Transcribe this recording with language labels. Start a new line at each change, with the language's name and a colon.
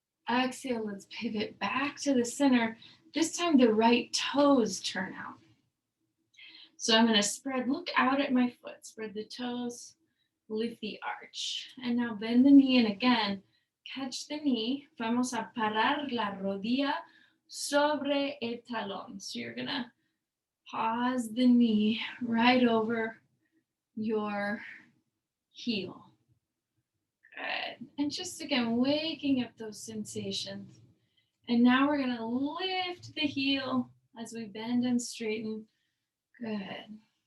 English: Exhale, let's pivot back to the center. This time the right toes turn out. So I'm going to spread, look out at my foot, spread the toes, lift the arch. And now bend the knee, and again, catch the knee.
Spanish: Vamos a parar la rodilla sobre el talón.
English: So you're going to pause the knee right over your heel. Good. And just again, waking up those sensations. And now we're going to lift the heel as we bend and straighten. Good.